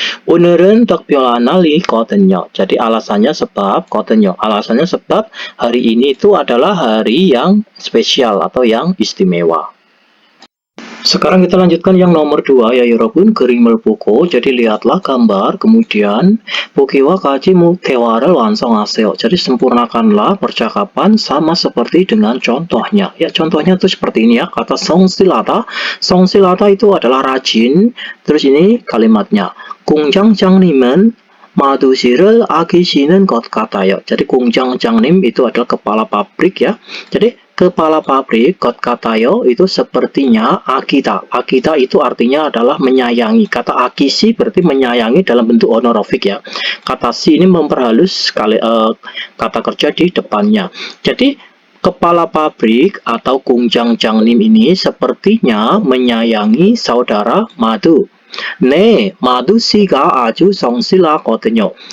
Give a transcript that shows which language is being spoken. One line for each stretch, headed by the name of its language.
Korean: 오늘은 특별한 날이거든요.
Indonesian: Jadi alasannya sebab 거든요. Alasannya sebab hari ini itu adalah hari yang spesial atau yang istimewa. Sekarang kita lanjutkan yang nomor 2 ya
Korean: 여러분. 그림을 보고
Indonesian: jadi lihatlah gambar kemudian
Korean: 보기와 같이 대화를 완성하세요.
Indonesian: Jadi sempurnakanlah percakapan sama seperti dengan contohnya. Ya contohnya itu seperti ini ya. Kata 성실하다. 성실하다 itu adalah rajin. Terus ini kalimatnya.
Korean: 공장장님은 마두시를 아끼시는 것 같아요.
Indonesian: Jadi 공장장님 itu adalah kepala pabrik ya. Jadi kepala pabrik
Korean: 것 같아요
Indonesian: itu sepertinya akita. Akita itu artinya adalah menyayangi. Kata akisi berarti menyayangi dalam bentuk honorifik ya. Kata si ini memperhalus kata kerja di depannya. Jadi kepala pabrik atau 공장장님 ini sepertinya menyayangi saudara Madu.
Korean: 네, 마두 씨가 아주 성실하거든요.